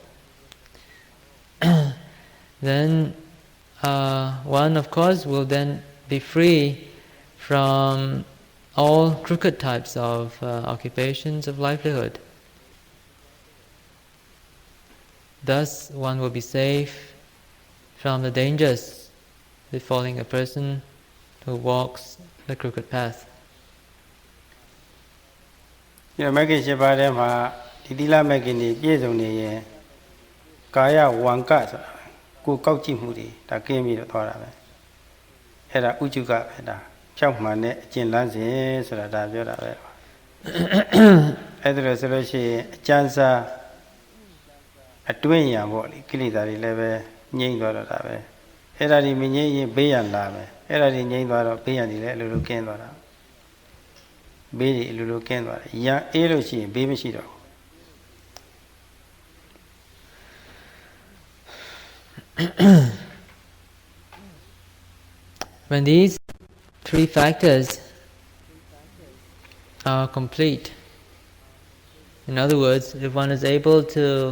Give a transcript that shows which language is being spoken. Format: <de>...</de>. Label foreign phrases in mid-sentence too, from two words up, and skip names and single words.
<en>Then one of course will then be free from all crooked types of occupations of livelihood. Thus one will be safe from the dangers befalling a person who walks the crooked path.</en> <my>ဒီမဂ္ဂင်၈ပါးထဲမှာဒီသီလမဂ္ဂင်တွေပြည့်စုံနေရင်ကာယဝံကဆိုတာကိုယ်ကောက်ကြည့်မှုတွေဒါကင်းပြီးတော့သွားတာပဲအဲ့ဒါဥจุကပဲဒါဖြောက်မှန်တဲ့အကျင့်လန်းစဉ်ဆိုတာဒါပြောတာပဲ အဲ့ဒါလို့ဆိုလို့ရှိရင်အကျဉ်းစားအတွင်းရံပေါ့လေကိလေသာတွေလည်းပဲငြိမ့်သွားတော့တာပဲအဲ့ဒါဒီမငြိမ့်ရင်ဘေးရန်လာမယ်အဲ့ဒါဒီငြိမ့်သွားတော့ဘေးရန်တွေလည်းအလိုလိုကင်းသွားတာဘေးတွေအလိုလိုကင်းသွားတယ်ရန်အေးလို့ရှိရင်ဘေးမရှိတော့ဘူး</my> <en>When these three factors are complete, in other words, if one is able to</en>